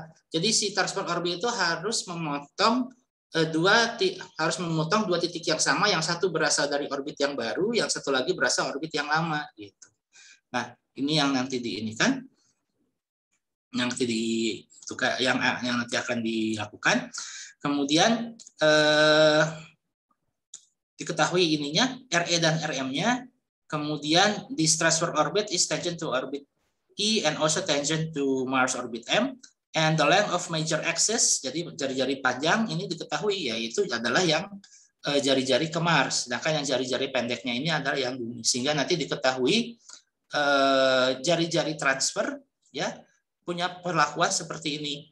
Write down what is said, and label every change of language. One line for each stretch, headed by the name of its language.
Indonesian: Jadi si transfer orbit itu harus memotong dua titik yang sama, yang satu berasal dari orbit yang baru, yang satu lagi berasal orbit yang lama gitu. Nah, ini yang nanti yang nanti akan dilakukan. Kemudian diketahui ininya RE dan RM-nya. Kemudian
English: this transfer orbit is tangent to orbit E and also tangent to Mars orbit M. And the length of major axis,
Indonesian: jadi jari-jari panjang ini diketahui yaitu adalah yang jari-jari ke Mars. Sedangkan yang jari-jari pendeknya ini adalah yang bumi. Sehingga nanti diketahui jari-jari transfer ya punya perlakuan seperti ini.